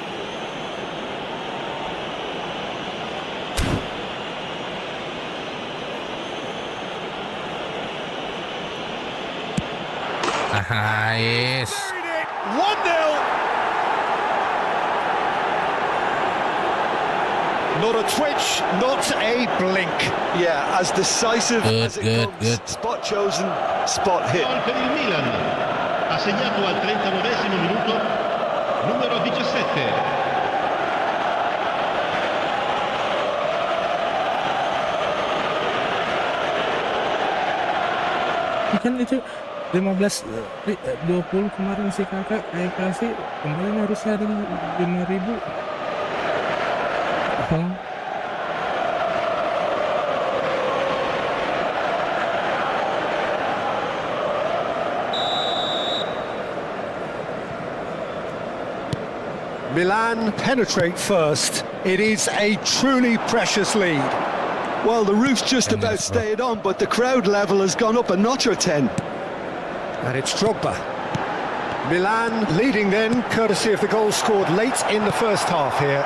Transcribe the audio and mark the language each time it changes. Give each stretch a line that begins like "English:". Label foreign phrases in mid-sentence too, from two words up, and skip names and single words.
English: Ah, yes. 1-0. Not a twitch, not a blink. Yeah, as decisive as it comes. Good. Spot chosen, spot hit.
Italian: Gol per il Milan. Ha segnato al 39esimo minuto numero 17.
Indonesian: Kan itu 20 kemarin si kakak kayak kasih kemarin harusnya ada 5.000.
English: Milan penetrate first. It is a truly precious lead. Well, the roof's just about stayed on, but the crowd level has gone up a notch or 10. And it's Drogba. Milan leading then, courtesy of the goal scored late in the first half here.